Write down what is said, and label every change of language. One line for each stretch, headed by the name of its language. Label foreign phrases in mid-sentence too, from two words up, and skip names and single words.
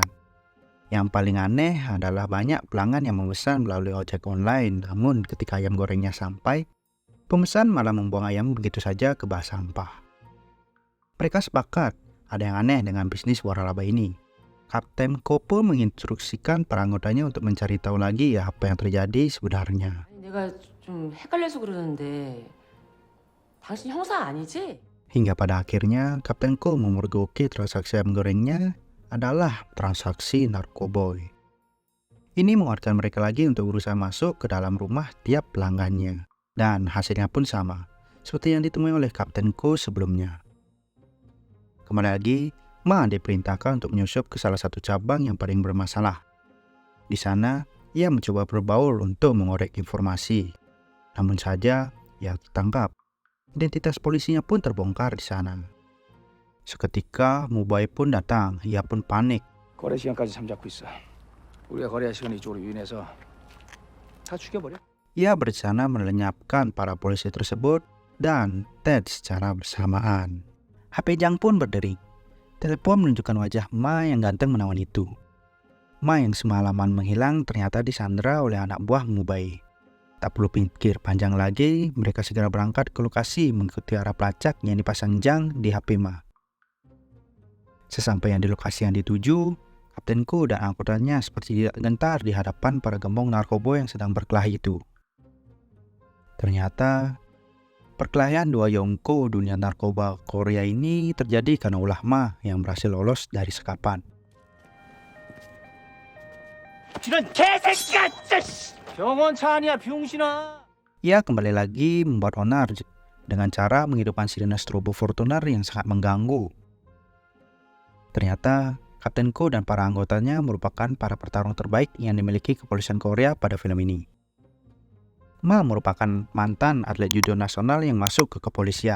Indonesian: Yang paling aneh adalah banyak pelanggan yang memesan melalui ojek online, namun ketika ayam gorengnya sampai, pemesan malah membuang ayam begitu saja ke bak sampah. Mereka sepakat ada yang aneh dengan bisnis waralaba ini. Kapten Ko pun menginstruksikan para anggotanya untuk mencari tahu lagi apa yang terjadi sebenarnya.
Korean: 내가 좀 헷갈려서 그러는데 당신 형사 아니지?
Indonesian: Hingga pada akhirnya Kapten Ko memergoki transaksi ayam gorengnya adalah transaksi narkoboy. Ini menguatkan mereka lagi untuk berusaha masuk ke dalam rumah tiap pelanggannya. Dan hasilnya pun sama, seperti yang ditemui oleh Kapten Ko sebelumnya. Kembali lagi, Ma diperintahkan untuk menyusup ke salah satu cabang yang paling bermasalah. Di sana, ia mencoba berbaur untuk mengorek informasi. Namun saja, ia tertangkap. Identitas polisinya pun terbongkar di sana. Seketika Mubai pun datang. Ia pun panik.
Korean: 거래 시간까지 잠잡고 있어. 우리가 거래할 시간 이쪽으로 유인해서 다 죽여버려.
Indonesian: Ia berencana melenyapkan para polisi tersebut dan Ted secara bersamaan. HP Jang pun berdering. Telepon menunjukkan wajah Ma yang ganteng menawan itu. Ma yang semalaman menghilang ternyata disandra oleh anak buah Mubai. Tak perlu pikir panjang lagi, mereka segera berangkat ke lokasi mengikuti arah pelacak yang dipasang Jang di HP Ma. Sesampainya di lokasi yang dituju, Kapten Ko dan anggotanya seperti tidak gentar di hadapan para gembong narkoba yang sedang berkelahi itu. Ternyata, perkelahian dua Yongko dunia narkoba Korea ini terjadi karena ulah Ma yang berhasil lolos dari sekapan.
Korean: 병원차 아니야 병신아.
Indonesian: Ia kembali lagi membuat onar dengan cara menghidupkan sirene strobo Fortuner yang sangat mengganggu. Ternyata, Kapten Ko dan para anggotanya merupakan para petarung terbaik yang dimiliki kepolisian Korea pada film ini. Ma merupakan mantan atlet judo nasional yang masuk ke kepolisian.